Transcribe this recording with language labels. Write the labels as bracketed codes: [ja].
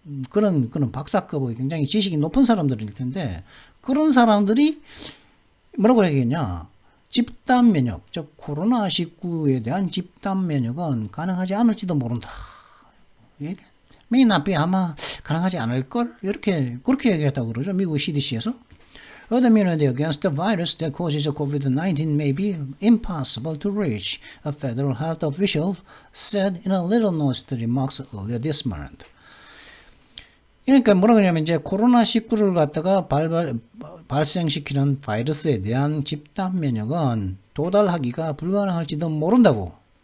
[ko] 그런 박사급의 굉장히 지식이 높은 사람들일 텐데, 그런 사람들이 뭐라고 해야겠냐? 집단 면역, 즉 코로나19에 대한 집단 면역은 가능하지 않을지도 모른다. [en] may not be, [ko] 아마 가능하지 않을걸? 그렇게 얘기했다고 그러죠. 미국 CDC에서. [en] Herd immunity against the virus that causes COVID-19 may be impossible to reach, a federal health official said in a little noticed remarks earlier this month. [ko] 그러니까 뭐라 그러냐면 이제 코로나19를 갖다가 발생시키는 바이러스에 대한 집단 면역은 도달하기가 불가능할지도 모른다고.